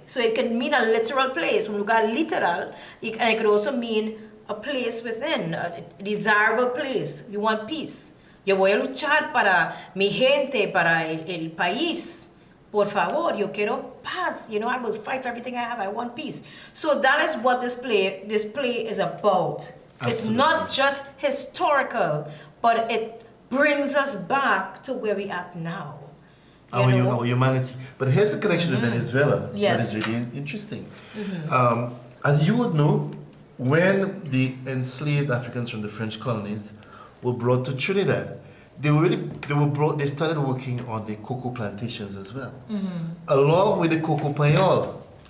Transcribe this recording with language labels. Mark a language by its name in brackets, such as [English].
[English] So it can mean a literal place, [Spanish] un lugar literal, [English] and it could also mean a place within, a desirable place. You want peace. [Spanish] Yo voy a luchar para mi gente, para el país. Por favor, yo quiero paz. [English] You know, I will fight for everything I have. I want peace. So that is what this play is about. Absolutely. It's not just historical, but it brings us back to where we are now. Our humanity. But here's the connection to Venezuela. Yes. That is really interesting. As you would know, when the enslaved Africans from the French colonies were brought to Trinidad, they started working on the cocoa plantations as well, along with the cocoa pañol.